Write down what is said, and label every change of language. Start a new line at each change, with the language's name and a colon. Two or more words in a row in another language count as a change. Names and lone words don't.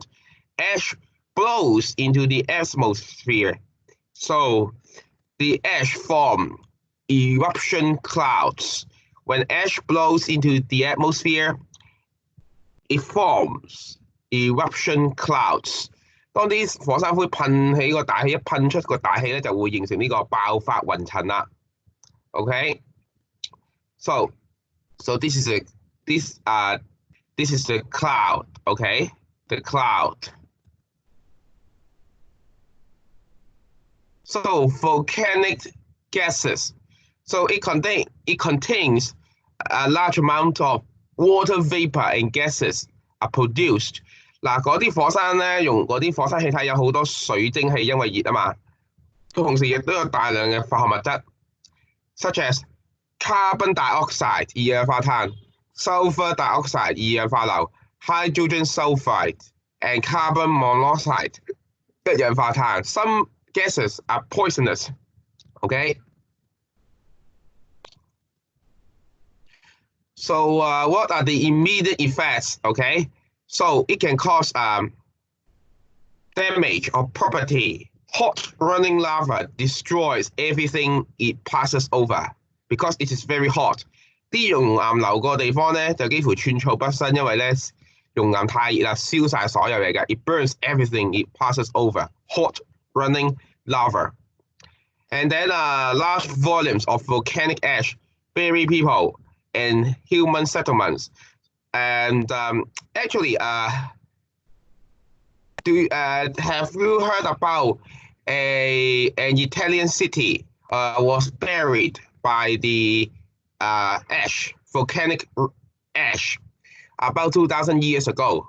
English: Ash blows into the atmosphere, so the ash form eruption clouds. When ash blows into the atmosphere, it forms eruption clouds.
Cantonese: 當啲火山灰噴起個大氣，一噴出個大氣咧，就會形成呢個爆發雲層啦。
English: OK， so this is the cloud. OK, the cloud. So volcanic gases. So it contains a large amount of water vapor and gases are produced.
Cantonese: 嗱，嗰啲火山咧，用嗰啲火山氣體有好多水蒸氣，因為熱啊嘛。同時亦都有大量嘅化學物質 ，
English: such as carbon dioxide
Cantonese: 二氧化碳、
English: sulfur dioxide
Cantonese: 二氧化硫、
English: hydrogen sulfide and carbon monoxide
Cantonese: 一氧化碳。
English: Some gases are poisonous. Okay. So what are the immediate effects? Okay. So it can cause damage of property. Hot running lava destroys everything it passes over because it is very hot.
Cantonese: 啲熔岩流過地方咧，就幾乎寸草不生，因為咧熔岩太熱啦，燒晒所有嘢嘅。
English: It burns everything it passes over. Hot running lava. And then large volumes of volcanic ash bury people and human settlements. And actually, have you heard about an Italian city was buried by the volcanic ash, about 2,000 years ago?